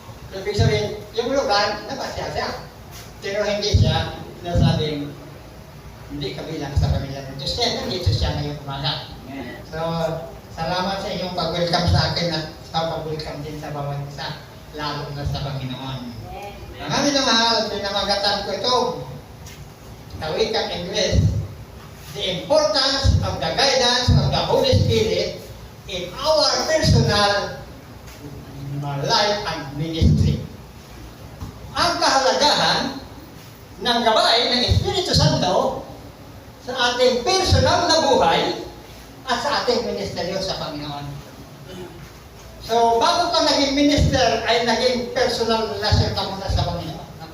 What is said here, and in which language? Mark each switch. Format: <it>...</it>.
<tl>Ibig sabihin, yung lugar, napasya siya. Pero hindi siya nasabing hindi kabilang sa pamilya ng Diyos. Kaya nandito siya ngayong umaga. So, salamat sa inyong pag-welcome sa akin at sa pag-welcome din sa bawat isa, lalo na sa Panginoon. Ang aming na mahal, pinamagatan ko ito sa wikang English.</tl> <en>The importance of the guidance of the Holy Spirit in our personal life and ministry.</en> <tl>Ang kahalagahan ng gabay ng Espiritu Santo sa ating personal na buhay at sa ating ministeryo sa Panginoon. So, bago ka naging minister, ay naging personal relasyon ka muna sa Panginoon.</tl>